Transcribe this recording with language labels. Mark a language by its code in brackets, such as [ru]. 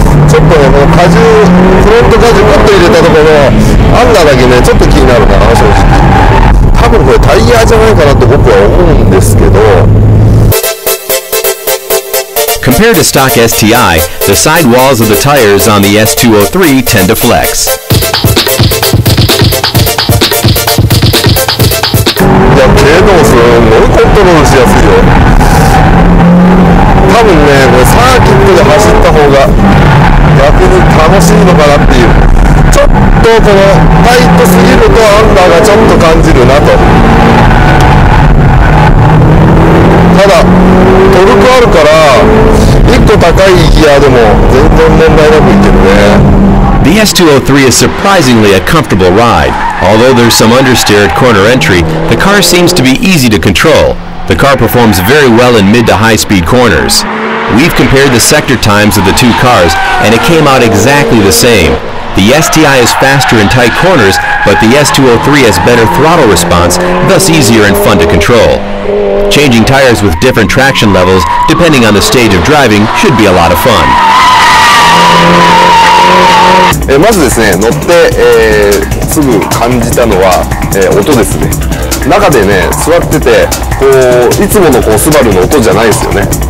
[ja] ちょっとね、この荷重フロント荷重グッと入れたところアンダーだけねちょっと気になるな正直多分これタイヤじゃないかなって僕は思うんですけど [en] Compared to stock STI, the side walls of the tires on the S203 tend to flex. [ja] いや、軽度すごいコントロールしやすいよ多分ね、これサーキットで走った方が逆に楽しいのかなっていうちょっとこのタイトすぎるとアンダーがちょっと感じるなとただトルクあるから1個高いギアでも全然問題なくいけるね [en] The S203 is surprisingly a comfortable ride. Although there's some understeer at corner entry, the car seems to be easy to control. The car performs very well in mid to high speed corners. We've compared the sector times of the two cars and it came out exactly the same. The STI is faster in tight corners, but the S203 has better throttle response, thus easier and fun to control. Changing tires with different traction levels, depending on the stage of driving, should be a lot of fun. [ja] まずですね乗って、すぐ感じたのは、音ですね中でね座っててこういつものこうスバルの音じゃないですよね。